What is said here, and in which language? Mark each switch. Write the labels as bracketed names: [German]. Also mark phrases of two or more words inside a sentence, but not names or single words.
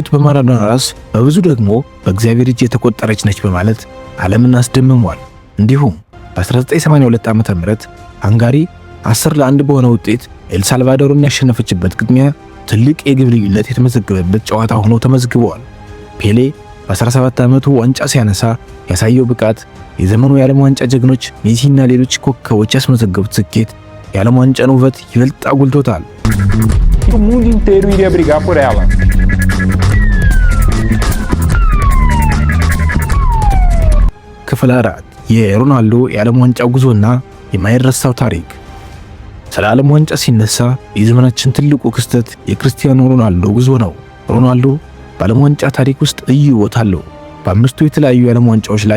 [Amharic] በማራዶና ራስ በብዙ ደግሞ በእግዚአብሔር እጅ የተቆጠረች ነች በማለት ዓለምን አስደምሟል። እንዲሁም በ1982 ዓመተ ምህረት ሃንጋሪ 10-1 በሆነ ውጤት ኤልሳልቫዶርን ያሸነፈችበት ግጥሚያ ትልቅ የግብ ልዩነት የተመዘገበበት ጨዋታ ሆኖ ተመዝግቧል። ፔሌ በ17 ዓመቱ ዋንጫ ሲያነሳ ያሳየው ብቃት የዘመኑ የዓለም ዋንጫ ጀግኖች ሜሲና ሌሎች ኮከቦች ያስመዘገቡት ስኬት የዓለም ዋንጫን ውበት ይበልጥ አጉልቶታል። [Portuguese] O mundo inteiro iria brigar por ela. [Amharic] ክፍል 4 የሮናልዶ የዓለም ዋንጫ ጉዞና የማይረሳው ታሪክ። ስለ ዓለም ዋንጫ ሲነሳ የዘመናችን ትልቁ ክስተት የክርስቲያኖ ሮናልዶ ጉዞ ነው። ሮናልዶ በዓለም ዋንጫ ታሪክ ውስጥ ልዩ ቦታ አለው። በአምስቱ የተለያዩ የዓለም ዋንጫዎች ላይ